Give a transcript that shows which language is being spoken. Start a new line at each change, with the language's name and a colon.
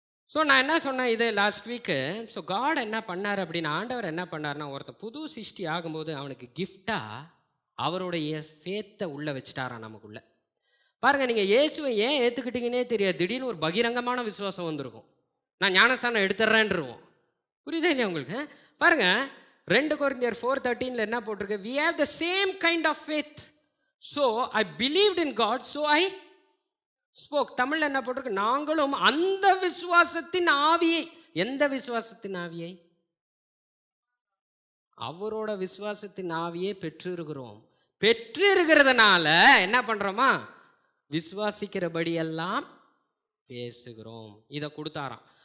Tamil: So நான் என்ன சொன்னேன் இது லாஸ்ட் வீக்கு. ஸோ காட் என்ன பண்ணார் அப்படின்னா, ஆண்டவர் என்ன பண்ணார்னா, ஒருத்தர் புது சிருஷ்டி ஆகும்போது அவனுக்கு கிஃப்டாக அவருடைய ஃபேத்தை உள்ளே வச்சுட்டாரான் நமக்குள்ளே. பாருங்கள், நீங்கள் இயேசுவை ஏன் ஏற்றுக்கிட்டீங்கன்னே தெரியாது, திடீர்னு ஒரு பகிரங்கமான விசுவாசம் வந்திருக்கும். நான் ஞானஸ்தானம் எடுத்துட்றேன்ருவோம். புரியுதா இல்லையா உங்களுக்கு? பாருங்கள்,
English: 2 Corinthians 4:13
Tamil: என்ன போட்டிருக்கு,
English: we have the same kind of faith, so I believed in God, so I spoke.
Tamil: தமிழில் என்ன போட்டிருக்கு, நாங்களும் அந்த விசுவாசத்தின் ஆவியை. எந்த விசுவாசத்தின் ஆவியை? அவரோட விசுவாசத்தின் ஆவியை பெற்றிருக்கிறோம். பெற்றிருக்கிறதுனால என்ன பண்ணுறோமா, விசுவாசிக்கிறபடியெல்லாம் பேசுகிறோம். இதை கொடுத்தாராம்.